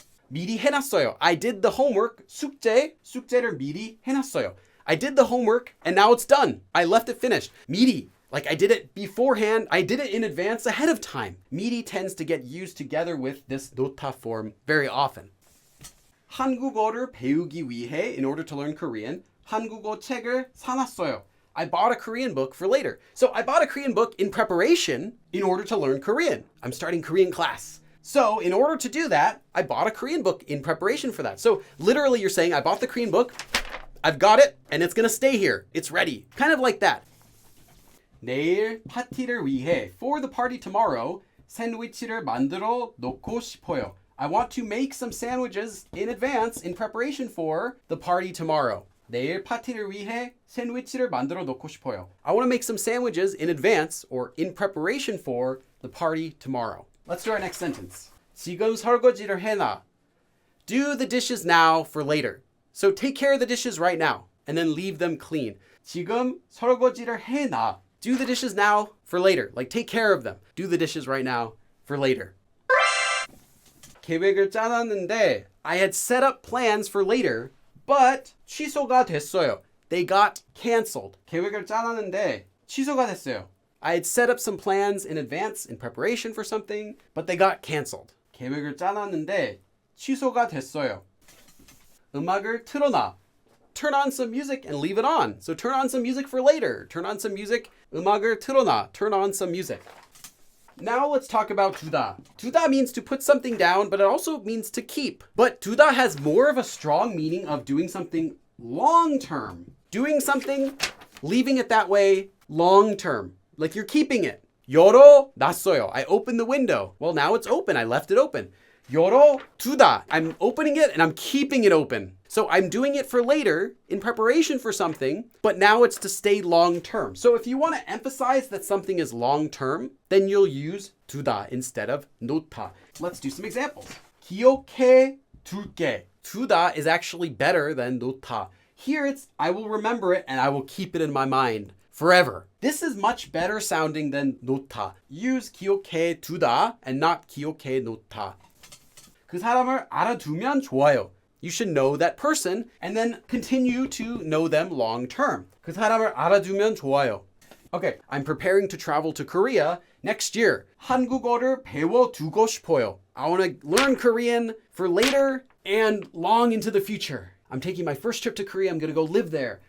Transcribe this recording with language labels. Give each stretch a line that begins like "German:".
Korean: 미리 해놨어요.
English: I did the homework.
Korean: 숙제를 미리 해놨어요.
English: I did the homework and now it's done. I left it finished. 미리. Like I did it beforehand, I did it in advance ahead of time. 미리 tends to get used together with this 놓다 form very often.
Korean: 한국어를 배우기 위해,
English: in order to learn Korean,
Korean: 한국어 책을 사놨어요.
English: I bought a Korean book for later. So I bought a Korean book in preparation in order to learn Korean. I'm starting Korean class. So in order to do that, I bought a Korean book in preparation for that. So literally you're saying, I bought the Korean book, I've got it, and it's gonna stay here. It's ready. Kind of like that.
Korean: 내일 파티를 위해,
English: for the party tomorrow,
Korean: 샌드위치를 만들어 놓고 싶어요.
English: I want to make some sandwiches in advance in preparation for the party tomorrow.
Korean: 내일 파티를 위해 샌드위치를 만들어 놓고 싶어요.
English: I want to make some sandwiches in advance or in preparation for the party tomorrow. Let's do our next sentence.
Korean: 지금 설거지를 해놔.
English: Do the dishes now for later. So take care of the dishes right now and then leave them clean.
Korean: 지금 설거지를 해놔.
English: Do the dishes now for later. Like take care of them. Do the dishes right now for later.
Korean: 계획을 짜놨는데
English: I had set up plans for later, but
Korean: 취소가 됐어요.
English: They got canceled.
Korean: 계획을 짜놨는데 취소가 됐어요.
English: I had set up some plans in advance in preparation for something, but they got canceled.
Korean: 계획을 짜놨는데 취소가 됐어요. 음악을 틀어놔.
English: Turn on some music and leave it on. So turn on some music for later. Turn on some music.
Korean: 음악을 틀어놔.
English: Turn on some music. Now let's talk about 두다. 두다 means to put something down, but it also means to keep. But 두다 has more of a strong meaning of doing something long term. Doing something, leaving it that way, long term. Like you're keeping it.
Korean: 열어놨어요.
English: I opened the window. Well, now it's open. I left it open.
Korean: 열어두다.
English: I'm opening it and I'm keeping it open. So I'm doing it for later in preparation for something, but now it's to stay long term. So if you want to emphasize that something is long term, then you'll use 두다 instead of 놓다. Let's do some examples.
Korean: 기억해 둘게.
English: 두다 is actually better than 놓다. Here it's I will remember it and I will keep it in my mind forever. This is much better sounding than 놓다. Use 기억해 두다 and not 기억해 놓다.
Korean: 그 사람을 알아두면 좋아요.
English: You should know that person and then continue to know them long term.
Korean: 그 사람을 알아두면 좋아요.
English: Okay, I'm preparing to travel to Korea next year.
Korean: 한국어를 배워두고 싶어요.
English: I want to learn Korean for later and long into the future. I'm taking my first trip to Korea. I'm going to go live there.